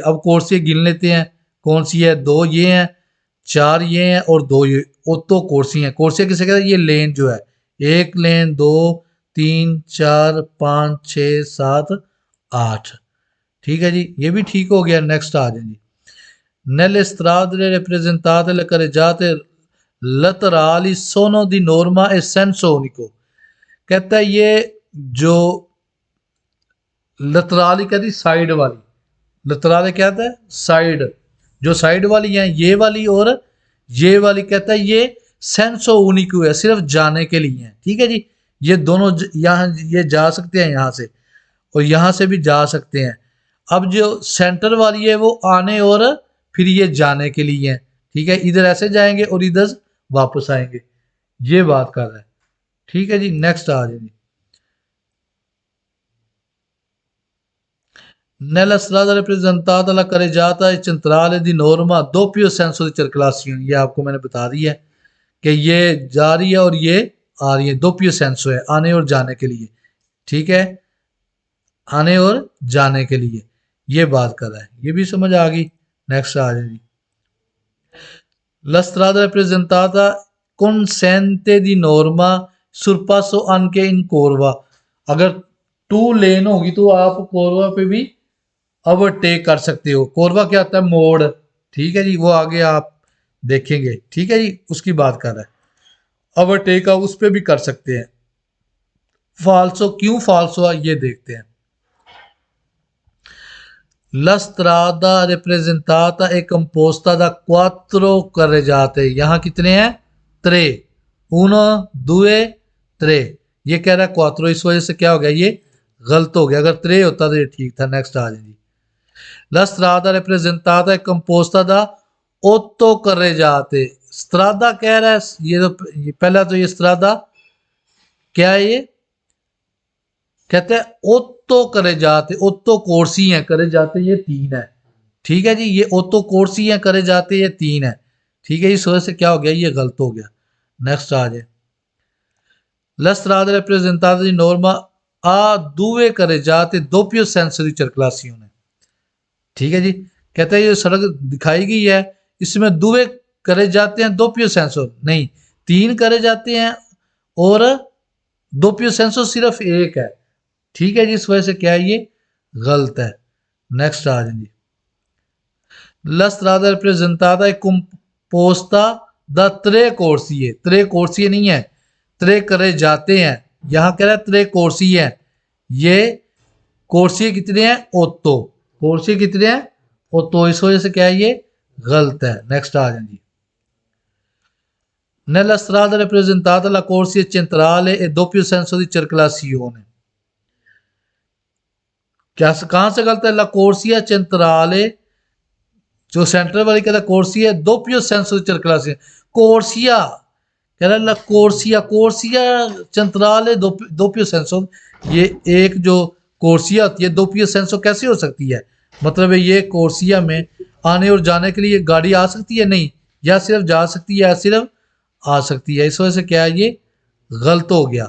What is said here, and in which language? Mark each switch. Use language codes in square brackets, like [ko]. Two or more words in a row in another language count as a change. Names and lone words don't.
[hi] अब कोर्सिए गिन लेते हैं, कौन सी है? दो ये हैं, चार ये हैं और दो ये। [it] otto corsie [hi] हैं। कोर्सिया किसे कहते हैं? ये लेन जो है, एक लेन, दो, तीन, चार, पाँच, छः, सात, आठ। ठीक है जी, ये भी ठीक हो गया। नेक्स्ट आ जाए जी, [it] nelle strade rappresentate le carreggiate laterali sono di norma e senso unico। [hi] कहता है ये जो लतराली कहती साइड वाली, लतराली क्या कहता है? साइड। जो साइड वाली है, ये वाली और ये वाली, कहता है ये [it] senso unico [hi] है, सिर्फ जाने के लिए है। ठीक है जी, ये दोनों यहाँ ये जा सकते हैं यहाँ से, और यहाँ से भी जा सकते हैं। अब जो सेंटर वाली है वो आने और फिर ये जाने के लिए है। ठीक है, इधर ऐसे जाएंगे और इधर वापस आएंगे, ये बात कर रहा है। ठीक है जी, नेक्स्ट आ जाएंगे। [it] Nella strada rappresentata la carreggiata centrale di norma doppio senso di circolazione। [hi] ये आपको मैंने बता दिया है कि ये जा रही है और ये आ रही है, [it] doppio senso [hi] है, आने और जाने के लिए। ठीक है, आने और जाने के लिए ये बात कर रहा है, ये भी समझ आ गई। नेक्स्ट आ जाएगी, [it] La strada rappresentata consente di norma sorpasso anche in curva। [hi] अगर टू लेन होगी तो आप कोरवा पे भी ओवरटेक कर सकते हो। कोरवा क्या होता है? मोड़। ठीक है जी, वो आगे आप देखेंगे। ठीक है जी, उसकी बात कर रहा है। ओवरटेक आप उस पर भी कर सकते हैं। फाल्सो क्यों फाल्सो है ये देखते हैं। [it] La strada rappresentata è composta da quattro carreggiate। [hi] यहाँ कितने हैं? त्रे। [it] uno, due, tre. [hi] ये कह रहा है क्वात्रो, इस वजह से क्या हो गया, ये गलत हो गया, अगर त्रे होता तो ये ठीक था। नेक्स्ट आ जाए जी। [it] La strada rappresentata è composta da 8 carreggiate। [hi] strada कह रहा है, ये पहला तो ये strada क्या है, ये कहते हैं [it] otto carreggiate, otto corsie [hi] हैं, करे जाते ये 3 है। ठीक है जी, ये [it] otto corsie [hi] हैं, करे जाते ये 3 है। ठीक है, इस वजह से क्या हो गया, ये गलत हो गया। नेक्स्ट आ जाए। [it] La strada rappresentata di norma ha 2 carreggiate doppio senso di circolazione। [hi] ठीक है जी, कहते हैं ये सड़क दिखाई गई है, इसमें [it] due carreggiate [hi] हैं, [it] doppio senso [hi] नहीं, 3 करे जाते हैं और [it] doppio senso [hi] सिर्फ 1 है। ठीक है जी, इस वजह से क्या है, ये गलत है। नेक्स्ट आ जाएंगे। [it] La strada rappresentata è composta da 3 corsie। [hi] 3 corsie नहीं है, 3 करे जाते हैं, यहां कह रहा है 3 corsie है। ये कोर्सी कितने हैं, ओतो, कोर्सी कितने हैं, ओतो, इस वजह से क्या है, ये गलत है। नेक्स्ट आ जाएंगे। [it] Nella strada rappresentata la corsia centrale e doppio senso di circolazione। [hi] क्या कहां से गलत है, [it] la corsia centrale, [hi] जो सेंटर वाली कहता है [it] corsia doppio senso di circolazione. [hi] कोर्सिया कह रहा है [it] la corsia, corsia centrale doppio senso, [hi] ये एक जो कोर्सिया होती है [it] doppio senso [hi] कैसे हो सकती है, मतलब है ये कोर्सिया में आने और जाने के लिए गाड़ी आ सकती है नहीं, या सिर्फ जा सकती है या सिर्फ आ सकती है, इस वजह से क्या है, ये गलत हो गया।